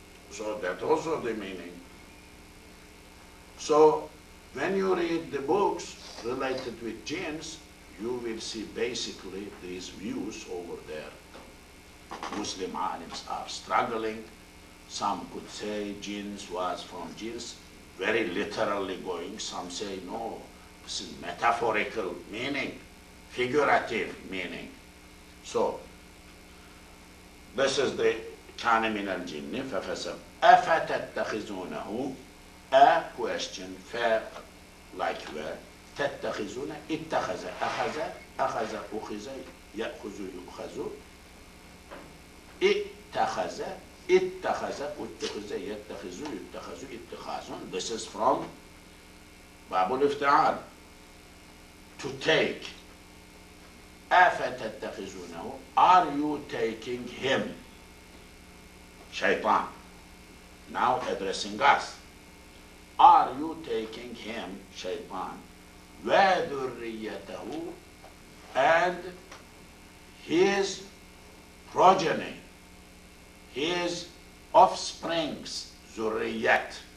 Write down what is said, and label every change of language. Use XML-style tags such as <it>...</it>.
<en>So that's also the meaning. So when you read the books related with jinns, you will see basically these views over there. Muslim alims are struggling. Some could say jinns was from jinns, very literally going. Some say no, this is metaphorical meaning, figurative meaning. So this is the</en> <ar>كان من الجن ففسق أفتتخذونه,</ar> <en>a question, like where,</en> <ar>تتخذون اتخذ أخذ أخذ أخذ يأخذ يؤخذ اتخذ اتخذ اتخذ يتخذ يتخذ اتخاذ.</ar> <en>This is from Babul Ifti'al, to take.</en> <ar>أفتتخذونه,</ar> <en>are you taking him? Shaitan, now addressing us. Are you taking him, Shaitan,</en> <ar>وَذُرِّيَّتَهُ,</ar> <en>and his progeny, his offsprings, zurriyat?</en>